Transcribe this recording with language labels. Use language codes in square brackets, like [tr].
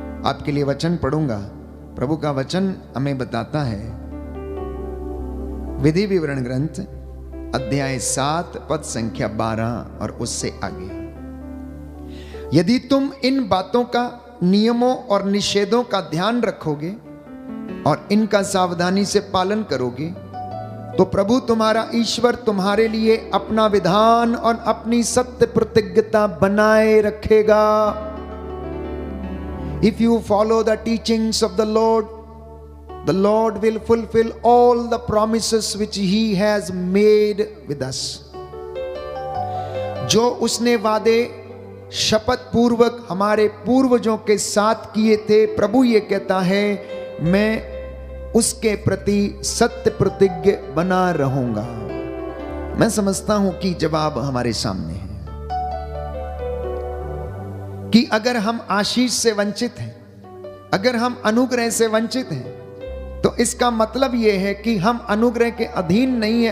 [hi] आपके लिए वचन पढ़ूंगा। प्रभु का वचन हमें बताता है, विधि विवरण ग्रंथ अध्याय 7 पद संख्या 12 और उससे आगे, यदि तुम इन बातों का, नियमों और निषेधों का ध्यान रखोगे और इनका सावधानी से पालन करोगे, तो प्रभु तुम्हारा ईश्वर तुम्हारे लिए अपना विधान और अपनी सत्य प्रतिज्ञता बनाए रखेगा। [en] If you follow the teachings of the Lord will fulfill all the promises which He has made with us. [hi] जो उसने वादे शपथ पूर्वक हमारे पूर्वजों के साथ किए थे, प्रभु ये कहता है, मैं उसके प्रति सत्य प्रतिज्ञ बना रहूंगा। मैं समझता हूं कि जवाब हमारे सामने है कि अगर हम आशीष से वंचित हैं, अगर हम अनुग्रह से वंचित हैं, तो इसका मतलब यह है कि हम अनुग्रह के अधीन नहीं है।